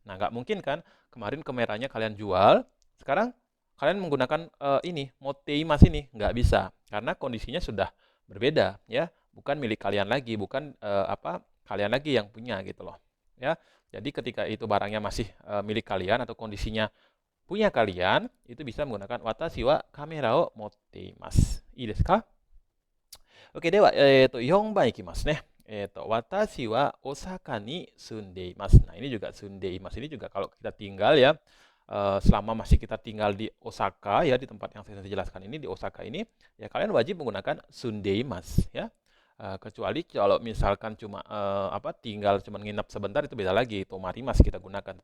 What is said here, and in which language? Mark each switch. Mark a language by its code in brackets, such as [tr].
[id] Nah, nggak mungkin kan kemarin kameranya kalian jual, sekarang kalian menggunakan ini [ja] motte imasu [id] ini nggak bisa karena kondisinya sudah berbeda ya, bukan milik kalian lagi, bukan kalian lagi yang punya gitu loh ya. Jadi ketika itu barangnya masih milik kalian atau kondisinya punya kalian, itu bisa menggunakan [ja] watashi wa kamera o motte imasu. Ii desu ka? [id] Oke, [ja] dewa 4番いきますね。 watashi wa Osaka ni sunde imasu. [id] Nah, ini juga [ja] sunde imasu [id] ini juga kalau kita tinggal ya, selama masih kita tinggal di Osaka ya, di tempat yang saya jelaskan ini di Osaka ini, ya kalian wajib menggunakan sunde imasu ya. Kecuali kalau misalkan cuma tinggal cuma nginap sebentar itu beda lagi, [ja] tomarimas [id] kita gunakan.